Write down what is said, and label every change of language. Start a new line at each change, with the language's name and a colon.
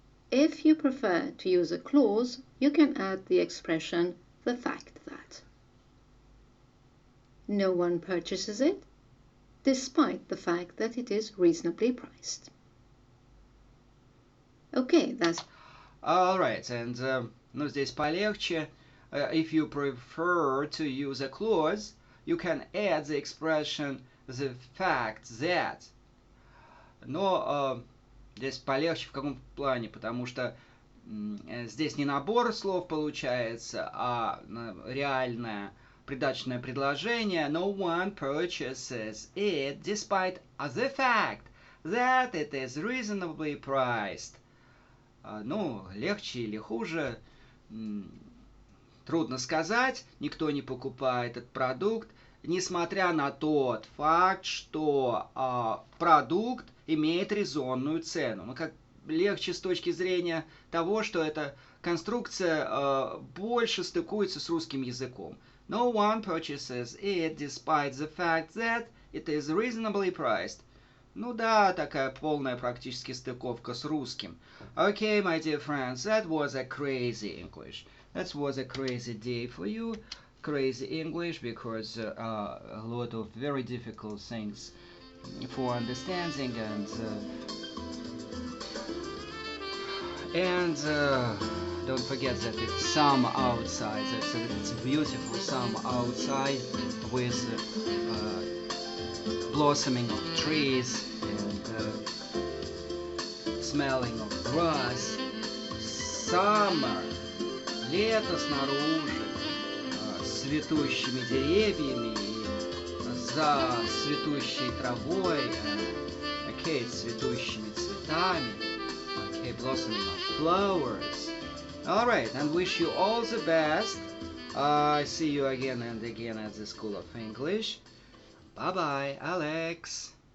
English: If you prefer to use a clause, you can add the expression the fact that. No one purchases it, despite the fact that it is reasonably priced. Okay, that's... Alright, and
Russian: ну здесь полегче.
English: If you prefer to use a clause, you can add the expression the fact that.
Russian: Но здесь полегче в каком плане? Потому что здесь не набор слов получается, а реальное придаточное предложение.
English: No one purchases it despite the fact that it is reasonably priced.
Russian: Ну, легче или хуже, трудно сказать. Никто не покупает этот продукт, несмотря на тот факт, что продукт имеет резонную цену. Ну, как легче с точки зрения того, что эта конструкция больше стыкуется с русским языком.
English: No one purchases it despite the fact that it is reasonably priced.
Russian: Ну да, такая полная практически стыковка с русским.
English: Okay, my dear friends, that was a crazy English. That was a crazy day for you. Crazy English because a lot of very difficult things for understanding and don't forget that it's summer outside. It's beautiful summer outside with blossoming of trees and smelling of grass.
Russian: Summer, лето снаружи, с цветущими деревьями и за цветущей травой. Okay, цветущими цветами.
English: Okay, blossoming of flowers. Alright, and wish you all the best. See you again and again at the School of English. Bye-bye, Alex.